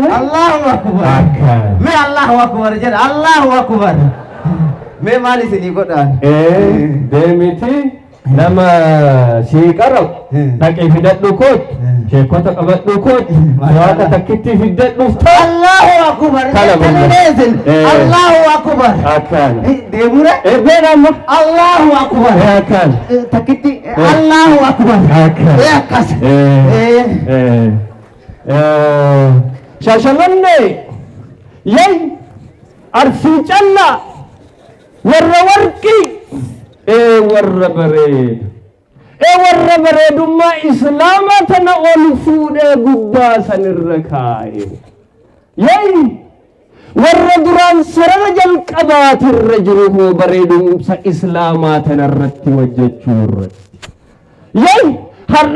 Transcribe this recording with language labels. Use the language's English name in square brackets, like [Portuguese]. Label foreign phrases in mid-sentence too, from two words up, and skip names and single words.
[Arabic] الله أكبر. Mee الله أكبر jedha. الله أكبر. [Oromo] Mee maal isinii godhaan? Deemiti nama sii qarab dhaqee fidadhu koot sheekota qabadhu koot waaqa takkitti fiddadhuuf ta'a. [Arabic] الله أكبر. الله أكبر. [Oromo] Akkana. Deemura? Beedhamma. [Arabic] الله أكبر. [Oromo] Akkana. [Arabic] Takkitti الله أكبر. [Oromo] Akkana. Akkas. Shaashamanne yay arsii callaa warra warqii warra bareedu warra bareedummaa islaamaa tana ol fuudhee gubbaa sanirra kaa'e yay warra duraan sarara jalqabaatirra jiru hoo bareedumsa islaamaa tanarratti hojjechuu irratti yay har'a